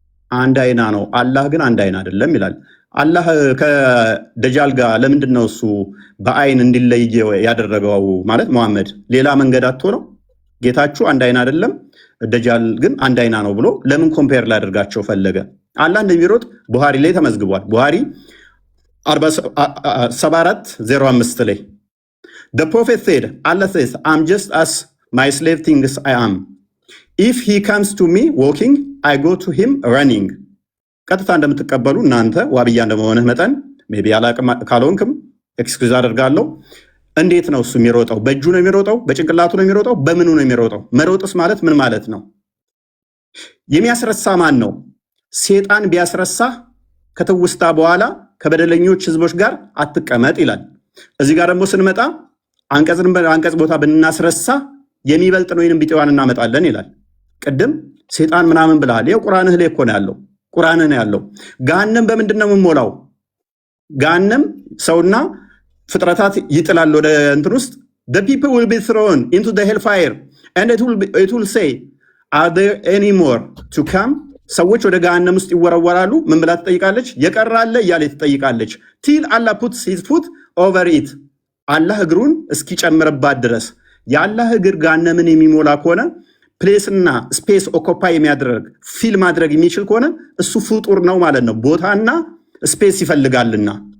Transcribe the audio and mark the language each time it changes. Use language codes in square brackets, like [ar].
[am] አንድ አይና ነው፣ አላህ ግን አንድ አይና አይደለም ይላል። አላህ ከደጃል ጋር ለምንድን ነው እሱ በአይን እንዲለይ ያደረገው? ማለት መሐመድ ሌላ መንገድ አጥቶ ነው? ጌታችሁ አንድ አይና አይደለም፣ ደጃል ግን አንድ አይና ነው ብሎ ለምን ኮምፔር ላደርጋቸው ፈለገ? አላህ እንደሚሮጥ ቡሃሪ ላይ ተመዝግቧል። ቡሃሪ 74:05 ላይ [en] The prophet said, Allah says, I'm just as my slave thinks I am. If he comes to me walking, I go to him running. [am] ቀጥታ እንደምትቀበሉ እናንተ ዋብያ እንደመሆንህ መጠን ሜቢ አላቅም ካልሆንክም ኤክስኪውዝ አደርጋለሁ። እንዴት ነው እሱ የሚሮጠው? በእጁ ነው የሚሮጠው? በጭንቅላቱ ነው የሚሮጠው? በምኑ ነው የሚሮጠው? መሮጥስ ማለት ምን ማለት ነው? የሚያስረሳ ማን ነው? ሴጣን ቢያስረሳ ከትውስታ በኋላ ከበደለኞች ህዝቦች ጋር አትቀመጥ ይላል። እዚህ ጋር ደግሞ ስንመጣ አንቀጽ ቦታ ብናስረሳ የሚበልጥ ነው ወይንም ቢጤዋን እናመጣለን ይላል። ቅድም ሴጣን ምናምን ብለሃል። ይኸው ቁርአንህ ላይ እኮ ነው ያለው። ቁርአንህ ነው ያለው። ገሃነም በምንድን ነው የምሞላው? ገሃነም ሰውና ፍጥረታት ይጥላል ወደ እንትን ውስጥ [en] the people will be thrown into the hellfire and it will say are there any more to come? [am] ሰዎች ወደ ገሃነም ውስጥ ይወረወራሉ። ምን ብላ ትጠይቃለች? የቀራለ እያለ ትጠይቃለች። [en] till Allah puts his foot over it [am] አላህ እግሩን እስኪጨምርባት ድረስ። የአላህ እግር ገሃነምን የሚሞላ ከሆነ ፕሌስና ስፔስ ኦኮፓይ የሚያደርግ ፊል ማድረግ የሚችል ከሆነ እሱ ፍጡር ነው ማለት ነው። ቦታና ስፔስ ይፈልጋልና